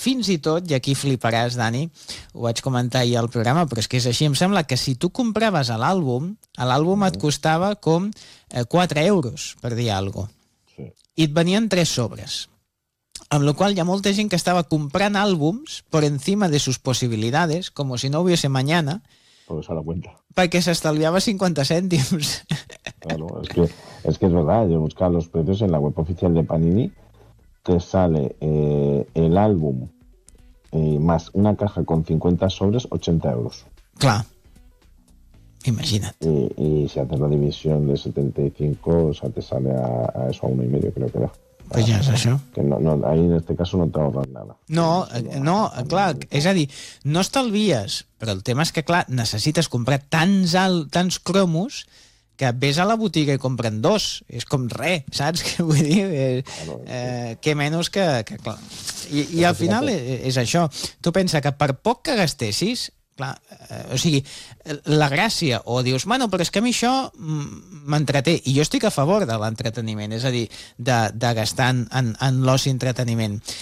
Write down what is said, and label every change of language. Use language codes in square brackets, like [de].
[ca] Fins i tot, i aquí fliparàs, Dani, ho vaig comentar ahir al programa, però és que és així, em sembla que si tu compraves l'àlbum et costava com 4 euros, per dir alguna cosa. Sí. I et venien 3 sobres. Amb la qual hi ha molta gent que estava comprant àlbums per [es] encima de sus [ca] possibilitats, com [es] si no hubiese mañana. Pues a la cuenta. [ca] Perquè s'estalviava 50 cèntims. [es] Claro, es que es verdad, yo he buscado los precios en la web oficial de Panini, te sale el álbum más una caja con 50 sobres, 80 euros. Claro. [ca] Imagina't. [es] Y si haces la división de 75, o sea, te sale a eso, a 1,5, creo que era. Pues ya [ca] és això. [es] Que no, ahí en este caso no te ahorras nada. [ca] No, clar, és a dir, no estalvies, però el tema és que, clar, necessites comprar tants cromos que vés a la botiga i compren dos. És com res, saps què vull dir? Que menys que clar. I al final és això. Tu pensa que per poc que gastessis, clar, o sigui, la gràcia, o dius, bueno, però és que a mi això m'entreté, i jo estic a favor de l'entreteniment, és a dir, de gastar en l'oci entreteniment.